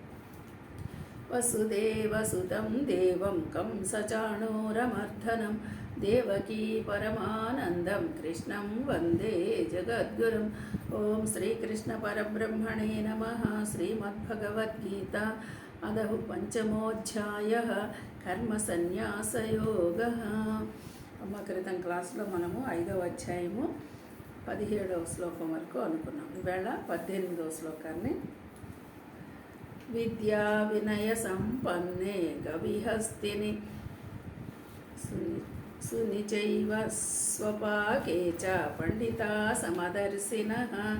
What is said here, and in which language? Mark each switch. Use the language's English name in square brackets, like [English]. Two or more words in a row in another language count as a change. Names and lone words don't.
[Sanskrit] वसुदेवसुतं देवं कंसचाणूरमर्दनं देवकी परमानन्दं कृष्णं वन्दे जगद्गुरुम्। ॐ श्रीकृष्णपरब्रह्मणे नमः। श्रीमद्भगवद्गीता अदः पंचमोऽध्यायः कर्मसन्न्यासयोगः। [Telugu] అమ్మ క్రితం క్లాస్లో మనము 5వ అధ్యాయము 17వ శ్లోకం వరకు అనుకున్నాం. ఈవేళ 18వ శ్లోకాన్ని [Sanskrit] విద్యా వినయ సంపన్నే గవిహస్తిని సునిచైవ స్వపాకే చ పండితా సమదర్శినః.